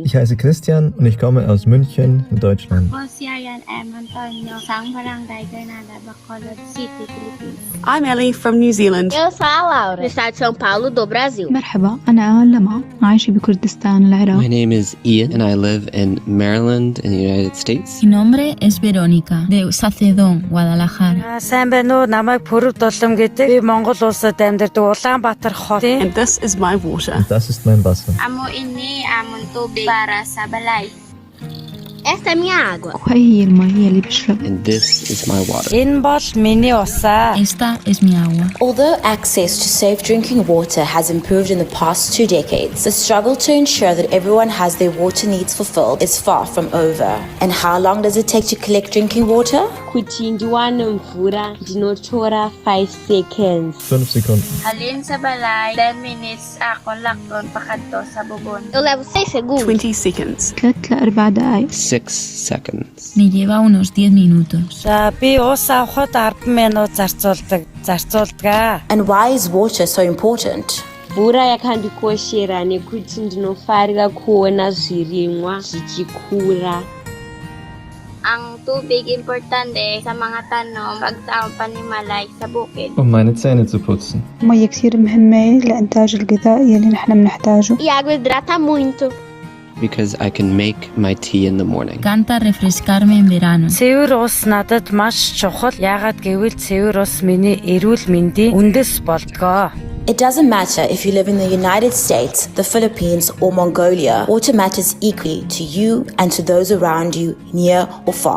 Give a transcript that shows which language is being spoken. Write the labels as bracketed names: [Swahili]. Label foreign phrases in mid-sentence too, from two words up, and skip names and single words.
[German] Ich heiße Christian und ich komme aus München, Deutschland. [English] I'm Ellie from New Zealand. [Portuguese] Eu sou a Laura, do estado de São Paulo, do Brasil. [Arabic] مرحبا أنا لما عايشة بكردستان العراق. [English] My name is Ian and I live in Maryland in the United States. [Spanish] Mi nombre es Verónica de Sacedón, Guadalajara. [Mongolian] Сайн байна уу? Намайг Пүрэв Дулам гэдэг. Би Монгол улсад амьдардаг Улаанбаатар хот. [English] And this is my water. [German] Und das ist mein Wasser. [Hiligaynon] Amo ini amon tubig para sa balay. [Portuguese] Esta é minha água. [Arabic] وهي المية اللي بشرب. [English] And this is my water. [Mongolian] Энэ бол миний усаа. [Spanish] Esta es mi agua. [English] Although access to safe drinking water has improved in the past 2 decades, the struggle to ensure that everyone has their water needs fulfilled is far from over. And how long does it take to collect drinking water? [Shona] Kuti ndiwane mvura ndinotora 5 seconds. [German] 5 Sekunden. [Hiligaynon] Halin sa balay, 10 minutes ako lakton pakadto sa bubon. [Portuguese] Eu levo 6 segundos. [English] 20 seconds. [Arabic] 3 ل4 دقايق. [English] 6 seconds. [Spanish] Me lleva unos 10 minutos. [Mongolian] За би ус авахд 10 минут зарцуулдаг. [English] And why is water so important? [Shona] Mvura yakandikoshera nekuti ndinofarira kuona zvirimwa zvichikura. [Hiligaynon] Ang tubig importante sa mga tanom pagtaong panimalay sa bukid. [German] Um meine Zähne zu putzen. [Arabic] مية كثير مهمة لإنتاج الغذاء يلي نحن بنحتاجه. [Portuguese] E a água hidrata muito. [English] Because I can make my tea in the morning. [Spanish] Canta refrescarme en verano. [Mongolian] Цэвэр ус надад маш чухал. Яагаад гэвэл цэвэр ус миний эрүүл мэндийн үндэс болдгоо. [English] It doesn't matter if you live in the United States, the Philippines, or Mongolia, water matters equally to you and to those around you, near or far.